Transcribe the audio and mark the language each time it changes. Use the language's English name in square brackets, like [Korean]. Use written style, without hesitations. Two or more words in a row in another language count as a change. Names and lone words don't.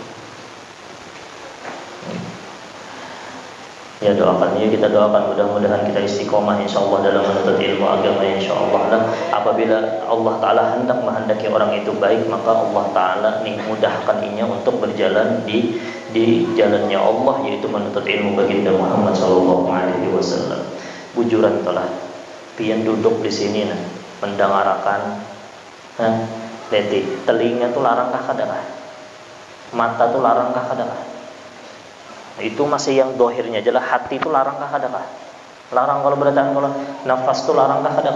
[Banjar] Ya doakan ya, kita doakan mudah-mudahan kita istiqomah insyaallah dalam menuntut ilmu agama insyaallah. Dan apabila Allah Ta'ala hendak menghendaki orang itu baik, maka Allah Ta'ala nih mudahkan inya untuk berjalan di jalannya Allah, yaitu menuntut ilmu baginda Muhammad [Arabic] صلى الله عليه وسلم. [Banjar] Bujuran telah pian duduk di sini nah mendengarkan leti telinga tuh larangkah kadang, mata tuh larangkah kadang. Itu masih yang dohirnya aja lah. Hati itu larangkah kadang, larang kalau beratan, kalau nafas tuh larangkah kadang.